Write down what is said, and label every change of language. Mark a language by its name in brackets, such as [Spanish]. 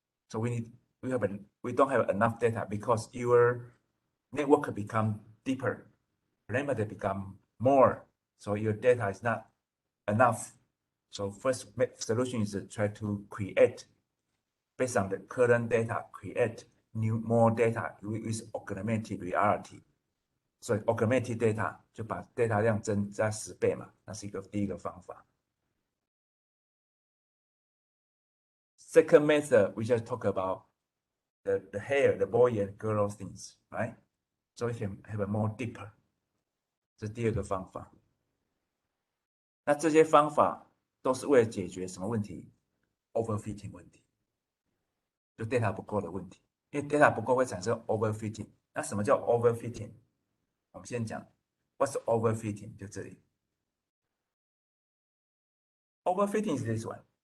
[English] So we don't have enough data because your network become deeper, parameter become more, so your data is not enough. So first solution is to try to create, based on the current data, create more data with augmented reality. [Chinese] 所以 augmented data 就把 data 量增加10倍嘛，那是第一个方法。 [English] Second method, we just talk about the hair, the boy and girl things, right? So we can have a more deeper. [Chinese] 这是第二个方法。那这些方法都是为了解决什么问题 ？overfitting 问题，就 data 不够的问题。因为 data 不够会产生 overfitting。那什么叫 overfitting？我们先讲 [English] What's overfitting？ [Chinese] 就这里。 [English] Overfitting is this one.